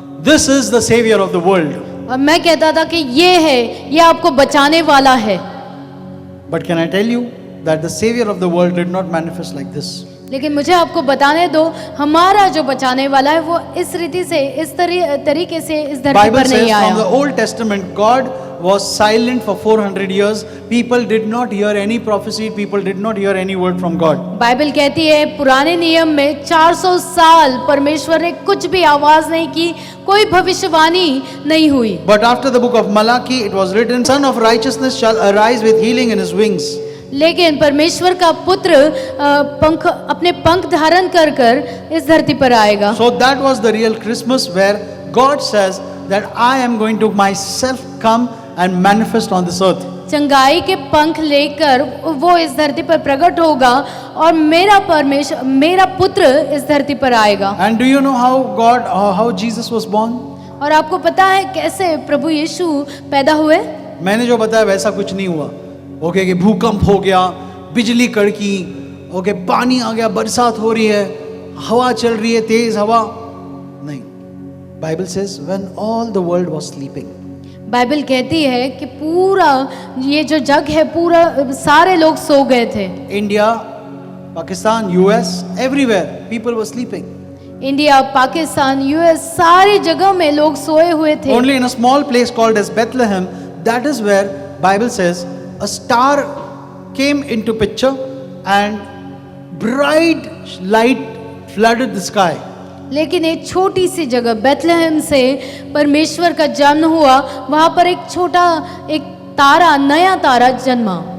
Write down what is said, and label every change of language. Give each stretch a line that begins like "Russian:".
English: This is the saviour of the world.
Hindi: और मैं कहता था कि ये है, ये आपको बचाने वाला है।
English: But can I tell you that the saviour of the world did not manifest like this.
Hindi: लेकिन मुझे आपको बताने दो, हमारा जो बचाने वाला है वो इस रीति से, इस तरीके से इस धरती
English: Bible
Hindi: पर
English: says
Hindi: नहीं
English: from the
Hindi: आया।
English: Old Testament, God was silent for 400 years. People did not hear any prophecy. People did not hear any word from God.
Hindi: Bible कहती है पुराने नियम में 400 साल परमेश्वर ने कुछ भी आवाज नहीं की, कोई भविष्यवाणी नहीं हुई।
English: But after the book of Malachi, it was written, Son of righteousness shall arise with healing in his wings.
Hindi: लेकिन परमेश्वर का पुत्र अपने पंख धारण कर कर इस धरती पर आएगा।
English: So that was the real Christmas, where God says that I am going to myself come and manifest on this earth.
Hindi: चंगाई के पंख लेकर वो इस धरती पर प्रकट होगा और मेरा पुत्र इस धरती पर आएगा।
English: And do you know how Jesus was born?
Hindi: और आपको पता है कैसे प्रभु यीशु पैदा हुए? मैंने जो बताया वैसा कुछ नहीं हुआ। ओके कि भूकंप हो गया, बिजली कड़की, ओके पानी आ गया, बरसात हो रही है, हवा चल रही है, तेज हवा नहीं।
English: Bible says when all the world was sleeping,
Hindi: Bible कहती है कि पूरा ये जो जग है, पूरा सारे लोग सो गए थे।
English: India, Pakistan, US, everywhere people were sleeping.
Hindi: India, Pakistan, US, सारी जगह में लोग सोए हुए थे।
English: Only in a small place called as Bethlehem, that is where Bible says a star came into picture and bright light flooded the sky.
Hindi: लेकिन एक छोटी सी जगह बेथलेहम से परमेश्वर का जन्म हुआ, वहां पर एक छोटा एक तारा, नया तारा जन्मा।